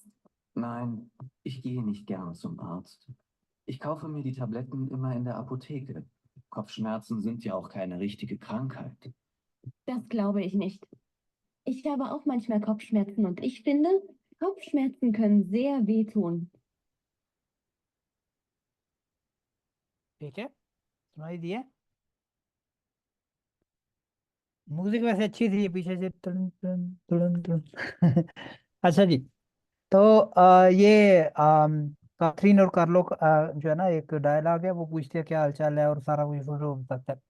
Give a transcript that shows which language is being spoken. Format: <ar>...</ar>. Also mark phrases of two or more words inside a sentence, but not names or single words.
<de>Nein, ich gehe nicht gern zum Arzt. Ich kaufe mir die Tabletten immer in der Apotheke. Kopfschmerzen sind ja auch keine richtige Krankheit. Das glaube ich nicht. Ich habe auch manchmal Kopfschmerzen und ich finde, Kopfschmerzen können sehr wehtun.</de> <hi>ठीक है, सुनाई दिया? म्यूजिक वैसे अच्छी थी, पीछे से तुन तुन तुन तुन। अच्छा जी। तो ये काथरीन और कार्लो जो है ना, एक डायलॉग है, वो पूछते हैं क्या हाल चाल है, और सारा कुछ वो बताता है।</hi>